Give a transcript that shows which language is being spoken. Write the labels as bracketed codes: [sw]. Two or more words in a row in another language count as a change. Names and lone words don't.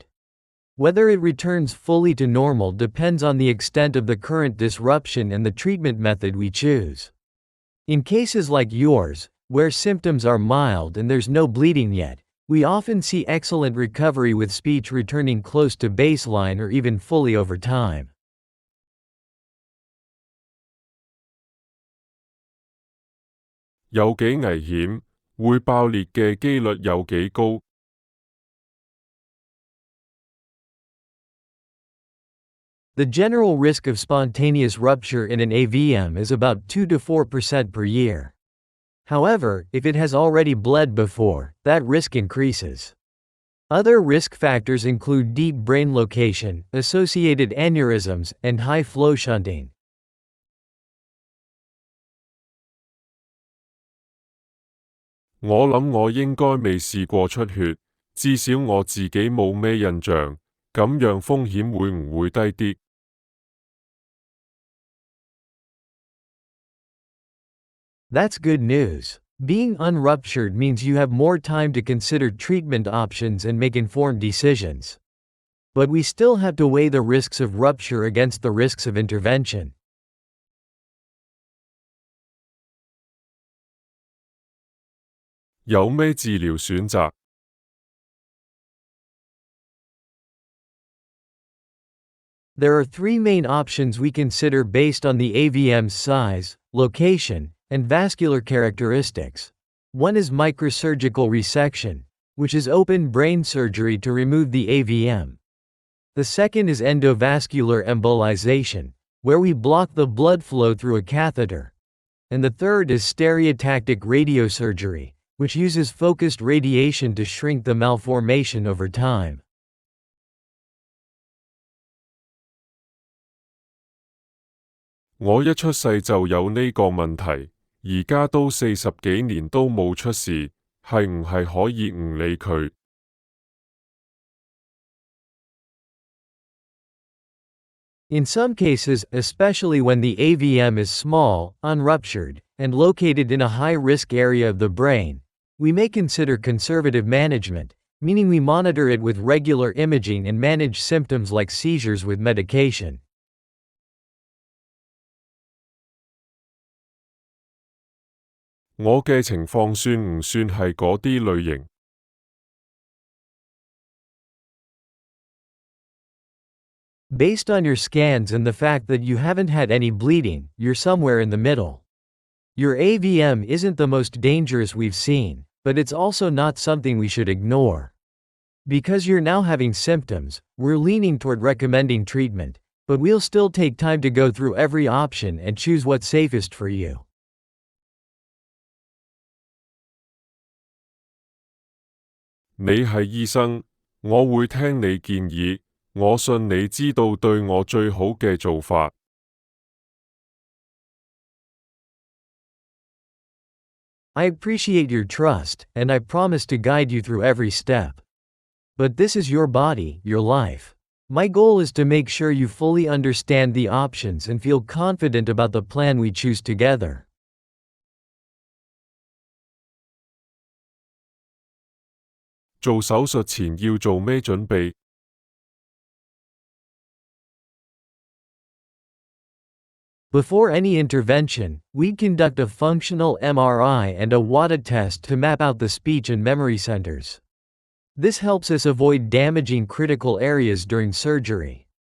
[en] Whether it returns fully to normal depends on the extent of the current disruption and the treatment method we choose. In cases like yours, where symptoms are mild and there's no bleeding yet, we often see excellent recovery with speech returning close to baseline or even fully over time. [yue] 有幾危險，會爆裂嘅機率有幾高？ [en] The general risk of spontaneous rupture in an AVM is about 2 to 4% per year. However, if it has already bled before, that risk increases. Other risk factors include deep brain location, associated aneurysms, and high flow shunting. [yue] 我諗我應該未試過出血，至少我自己冇咩印象，咁樣風險會唔會低啲？ [en] That's good news. Being unruptured means you have more time to consider treatment options and make informed decisions. But we still have to weigh the risks of rupture against the risks of intervention. [yue] 有咩治療選擇？ [en] There are three main options we consider based on the AVM's size, location, and vascular characteristics. One is microsurgical resection, which is open brain surgery to remove the AVM. The second is endovascular embolization, where we block the blood flow through a catheter. And the third is stereotactic radiosurgery, which uses focused radiation to shrink the malformation over time. [yue] 我一出世就有呢個問題，而家都40幾年都冇出事，係唔係可以唔理佢？ [en] In some cases, especially when the AVM is small, unruptured, and located in a high-risk area of the brain, we may consider conservative management, meaning we monitor it with regular imaging and manage symptoms like seizures with medication. [yue] 我嘅情況算唔算係嗰啲類型？ [en] Based on your scans and the fact that you haven't had any bleeding, you're somewhere in the middle. Your AVM isn't the most dangerous we've seen, but it's also not something we should ignore. Because you're now having symptoms, we're leaning toward recommending treatment, but we'll still take time to go through every option and choose what's safest for you. [yue] 你係醫生，我會聽你建議，我信你知道對我最好嘅做法。 [en] I appreciate your trust, and I promise to guide you through every step. But this is your body, your life. My goal is to make sure you fully understand the options and feel confident about the plan we choose together. [yue] 做手術前要做咩準備？ [en] Before any intervention, we'd conduct a functional MRI and a WADA test to map out the speech and memory centers. This helps us avoid damaging critical areas during surgery.